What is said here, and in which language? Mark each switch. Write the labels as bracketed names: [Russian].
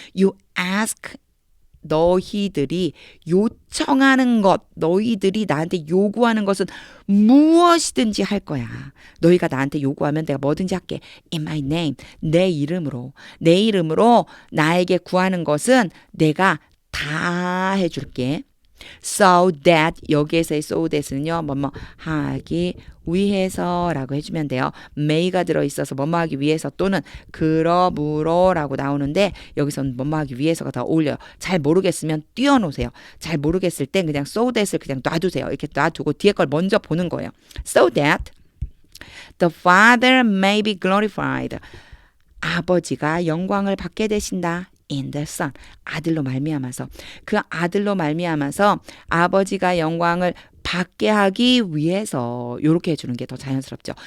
[English] You ask [Korean] 너희들이 요청하는 것, 너희들이 나한테 요구하는 것은 무엇이든지 할 거야. 너희가 나한테 요구하면 내가 뭐든지 할게. [English] In my name, [Korean] 내 이름으로 나에게 구하는 것은 내가 다 해줄게. [English] So that [Korean] 여기에서의 so that은요. 뭐뭐 하기 위해서라고 해주면 돼요. may가 들어있어서 뭐뭐 하기 위해서 또는 그러므로라고 나오는데 여기서는 뭐뭐 하기 위해서가 더 어울려요. 잘 모르겠으면 띄워놓으세요. 잘 모르겠을 땐 그냥 so that을 그냥 놔두세요. 이렇게 놔두고 뒤에 걸 먼저 보는 거예요. [English] So that the Father may be glorified. [Korean] 아버지가 영광을 받게 되신다. [English] In the Son. [Korean] 아들로 말미암아서 그 아들로 말미암아서 아버지가 영광을 받게 하기 위해서 이렇게 해주는 게 더 자연스럽죠.